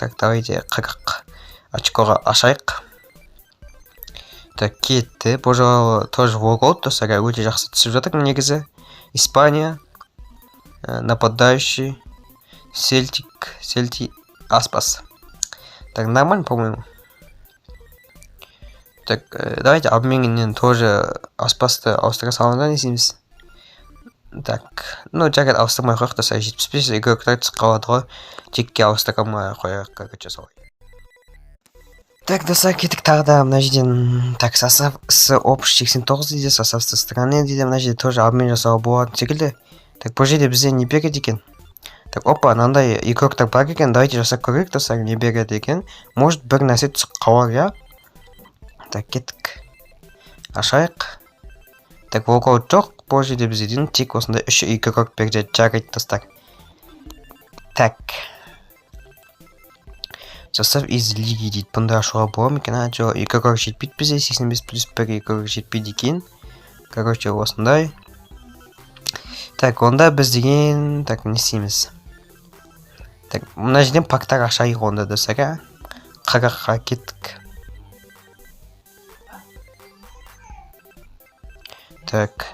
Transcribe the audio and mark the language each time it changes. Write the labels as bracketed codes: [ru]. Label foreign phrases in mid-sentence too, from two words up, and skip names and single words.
[ru] Так, давайте [kk] 40 очкоға ашайық. Так, кетті. Бұл жағы тоже волгол, достар. Өте жақсы түсіп жатыр, негізі. [ru] Испания. Нападающий. Селтик. Аспас. Так, нормально, по-моему. Так, давайте [kk] обменнен тоже Аспасты ауыстыра салынған есеміз. [ru] Так, ну, [kk] жарайды ауыстырмай қойық, достар, 75 игроктар түсіп қалады ғой. Текке ауыстырамай қойық, короче, солай. Так, достар, кеттік тағы да мына жерден, так, [ru] состав общий [kk] 89 дейді, [ru] состав страны [kk] дейді, мына жерде тоже обмен жасауға болатын секілді. Так, бұл жерде бізде не береді екен? Так, опа, мынандай игроктар бар екен. Давайте жасап көрейік. Достар, не береді екен? Может, бір нәрсе түсіп қалар, я? Так, кеттік. Ашайық. Так, волкаут жоқ. Бұл жерде бізде дейін тек осындай 3 игрок берді. Жарайды, достар. [ru] Так. Состав из лиги дейді. [kk] Бұнда ашуға бола ма екен? Жоқ, игрок жетпейді бізде. 85+1 игрок жетпейді екен. Короче, осындай. Так, онда біз деген... Так, не істейміз? Так, мына жерден пактар ашайық онда, достар. Қырыққа кеттік. Так.